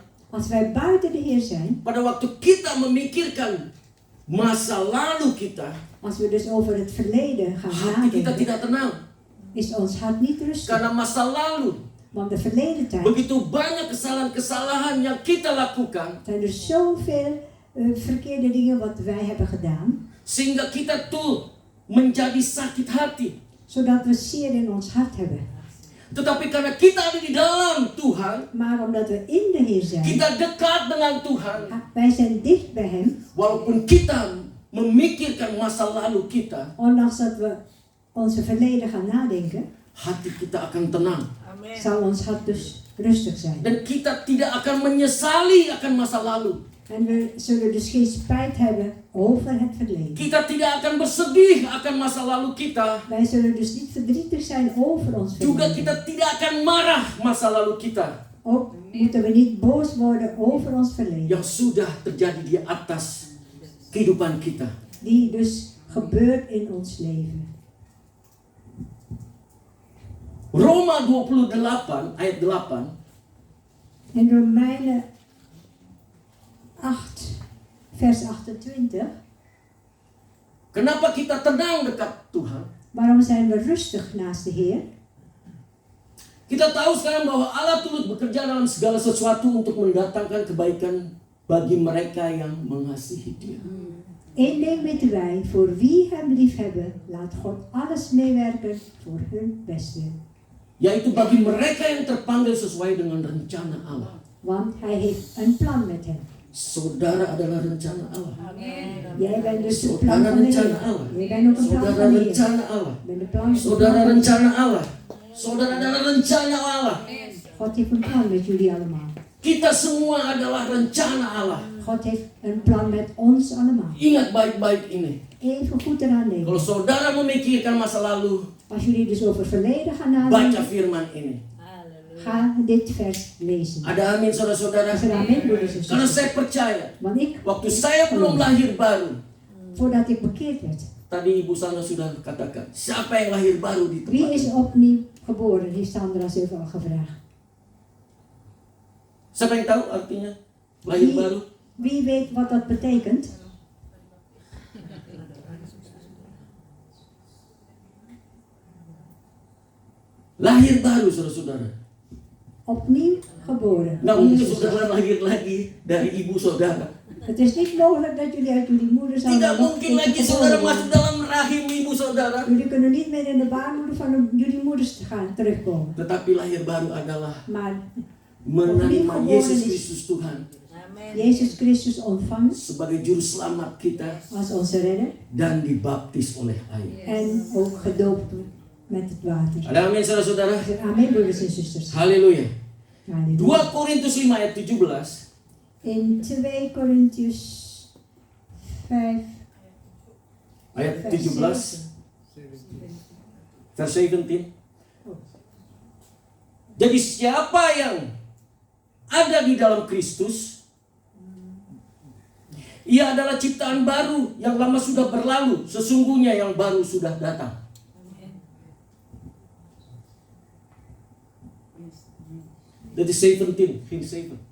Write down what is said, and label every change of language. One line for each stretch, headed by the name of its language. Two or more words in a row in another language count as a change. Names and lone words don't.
Dutch: Als wij buiten de Heer zijn,
Indonesian: pada waktu kita memikirkan masa lalu kita,
Dutch: als we dus over het verleden gaan
Indonesian: hati kita
Dutch: nadenken,
Indonesian: tidak tenang.
Dutch: is ons hart niet rustig.
Indonesian: Karena masa lalu,
Dutch: Want de verleden tijd
Indonesian: begitu banyak kesalahan-kesalahan yang kita lakukan,
Dutch: zijn er zoveel verkeerde dingen wat wij hebben gedaan,
Indonesian: sehingga kita tuh menjadi sakit hati.
Dutch: zodat we zeer in ons hart hebben.
Indonesian: Tetapi karena kita ada di dalam Tuhan,
Dutch: Maar omdat we in de Heer zijn,
Indonesian: kita dekat dengan Tuhan,
Dutch: wij zijn dicht bij Hem,
Indonesian: walaupun kita memikirkan masa lalu kita,
Dutch: ondanks dat we onze verleden gaan nadenken,
Indonesian: hati kita akan tenang.
Dutch: zal ons hart dus rustig zijn.
Indonesian: Dan kita tidak akan menyesali akan masa lalu.
Dutch: En we zullen dus geen spijt hebben over het verleden.
Indonesian: Kita tidak akan bersedih akan masa lalu kita.
Dutch: Wij zullen dus niet verdrietig zijn over ons
Indonesian: Juga
Dutch: verleden.
Indonesian: kita tidak akan marah masa lalu kita
Dutch: Ook moeten we niet boos worden over ons verleden.
Indonesian: yang sudah terjadi di atas kehidupan kita.
Dutch: Die dus gebeurt in ons leven.
Indonesian: Roma 28 ayat 8.
Dutch: In Romeinen 8, vers 28.
Indonesian: Kenapa kita tenang dekat Tuhan?
Dutch: Waarom zijn we rustig naast de Heer?
Indonesian: Kita tahu sekarang bahwa Allah turut bekerja dalam segala sesuatu untuk mendatangkan kebaikan bagi mereka yang mengasihi Dia.
Dutch: Eén ding weten wij, voor wie Hem liefhebben, laat God alles meewerken voor hun bestwil.
Indonesian: Yaitu bagi mereka yang terpanggil sesuai dengan rencana Allah.
Dutch: Want Hij heeft een plan met hen.
Indonesian: Saudara adalah rencana Allah.
Dutch: Jij bent dus het plan
Indonesian: Saudara
Dutch: van de
Indonesian: rencana
Dutch: Heer.
Indonesian: Allah.
Dutch: Jij bent ook een plan
Indonesian: Saudara
Dutch: van de Heer.
Indonesian: rencana Allah. Je bent een plan Saudara rencana Allah. Saudara adalah rencana Allah.
Dutch: God heeft een plan met jullie allemaal.
Indonesian: Kita semua adalah rencana Allah.
Dutch: God heeft een plan met ons allemaal.
Indonesian: Ingat baik-baik ini.
Dutch: Even goed eraan denken.
Indonesian: Kalau saudara memikirkan masa lalu,
Dutch: Als jullie dus over verleden gaan
Indonesian: baca
Dutch: nadenken,
Indonesian: firman ini.
Dutch: ga dit vers lezen.
Indonesian: Ada amin saudara-saudara?
Dutch: Is er amen, broeders en
Indonesian: Karena
Dutch: zusters?
Indonesian: saya percaya,
Dutch: Want ik,
Indonesian: waktu saya belum lahir baru,
Dutch: voordat ik bekeerd werd,
Indonesian: tadi Ibu Sandra sudah katakan, siapa yang lahir baru di tempat
Dutch: wie is
Indonesian: ini?
Dutch: opnieuw geboren? Heeft Sandra zelf al gevraagd.
Indonesian: Siapa yang tahu artinya lahir baru?
Dutch: Wie weet wat dat betekent?
Indonesian: Lahir baru saudara-saudara.
Dutch: Opnieuw geboren.
Indonesian: Nggak mungkin saudara lahir lagi dari ibu saudara.
Dutch: Het is niet mogelijk dat jullie uit jullie moeder zouden
Indonesian: Tidak mungkin lagi saudara masuk dalam rahim ibu saudara.
Dutch: Jullie kunnen niet meer in de baarmoeder van jullie moeders gaan terugkomen.
Indonesian: Tetapi lahir baru adalah
Dutch: Maar
Indonesian: menerima Yesus Kristus Tuhan
Dutch: Jezus Christus ontvangen
Indonesian: sebagai juru selamat kita
Dutch: als onze redder
Indonesian: dan dibaptis oleh air.
Dutch: en ook gedoopt met het water.
Indonesian: Ada amin saudara-saudara?
Dutch: Amen, broeders en zusters.
Indonesian: Haleluya. 2
Dutch: Halleluja.
Indonesian: Korintus 5 ayat 17.
Dutch: In 2 Korintiërs 5,
Indonesian: Ayat
Dutch: vers 17 7. vers 17.
Indonesian: Jadi siapa yang ada di dalam Kristus, ia adalah ciptaan baru, yang lama sudah berlalu, sesungguhnya yang baru sudah datang. Jadi 17, hint 7.